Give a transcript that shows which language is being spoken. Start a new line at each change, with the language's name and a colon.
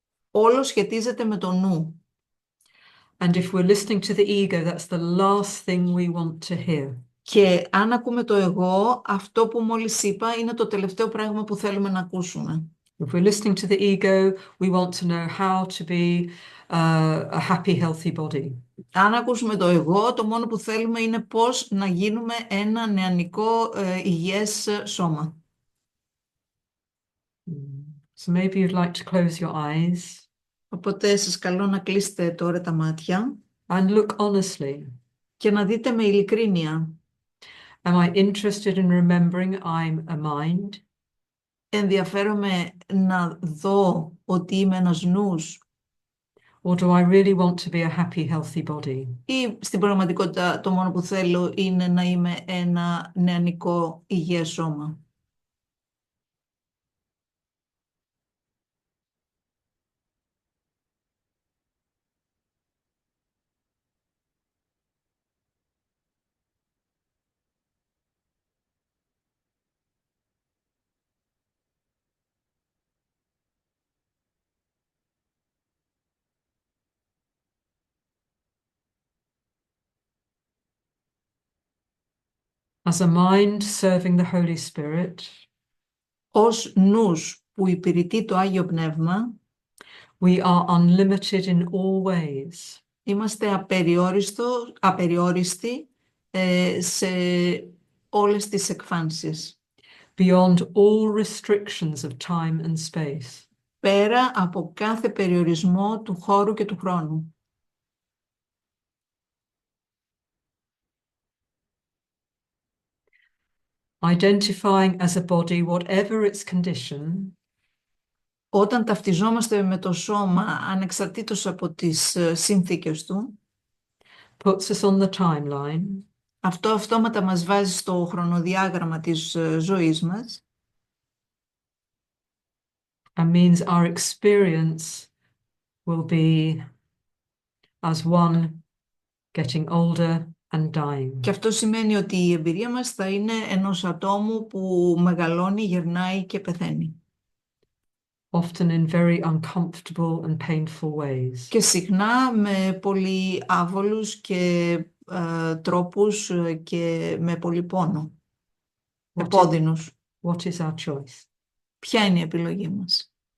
Greek: Όλο σχετίζεται με το νου.
English: And if we're listening to the ego, that's the last thing we want to hear.
Greek: Και αν ακούμε το εγώ, αυτό που μόλις είπα είναι το τελευταίο πράγμα που θέλουμε να ακούσουμε.
English: If we're listening to the ego, we want to know how to be a happy, healthy body.
Greek: Αν ακούσουμε το εγώ, το μόνο που θέλουμε είναι πώς να γίνουμε ένα νεανικό υγιές σώμα.
English: So maybe you'd like to close your eyes
Greek: Οπότε σας καλώ να κλείσετε τώρα τα μάτια
English: and look honestly.
Greek: και να δείτε με ειλικρίνεια.
English: Am I interested in remembering I'm a mind?
Greek: Ενδιαφέρομαι να δω ότι είμαι ένας νους
English: Or do I really want to be a happy, healthy body?
Greek: ή στην πραγματικότητα το μόνο που θέλω είναι να είμαι ένα νεανικό υγιές σώμα.
English: As a mind serving the Holy Spirit,
Greek: Ως νους που υπηρετεί το Άγιο Πνεύμα,
English: we are unlimited in all ways.
Greek: είμαστε απεριόριστοι σε όλες τις εκφάνσεις.
English: Beyond all restrictions of time and space.
Greek: Πέρα από κάθε περιορισμό του χώρου και του χρόνου.
English: Identifying as a body, whatever its condition,
Greek: Όταν ταυτιζόμαστε με το σώμα, ανεξαρτήτως από τις συνθήκες του,
English: puts us on the timeline,
Greek: αυτό αυτόματα μας βάζει στο χρονοδιάγραμμα της ζωής μας
English: and means our experience will be as one getting older and dying.
Greek: και αυτό σημαίνει ότι η εμπειρία μας θα είναι ενός ατόμου που μεγαλώνει, γερνάει και πεθαίνει.
English: Often in very uncomfortable and painful ways.
Greek: Και συχνά με πολύ άβολους και τρόπους και με πολύ πόνο. Επώδυνους.
English: What is our choice?
Greek: Ποια είναι η επιλογή μας?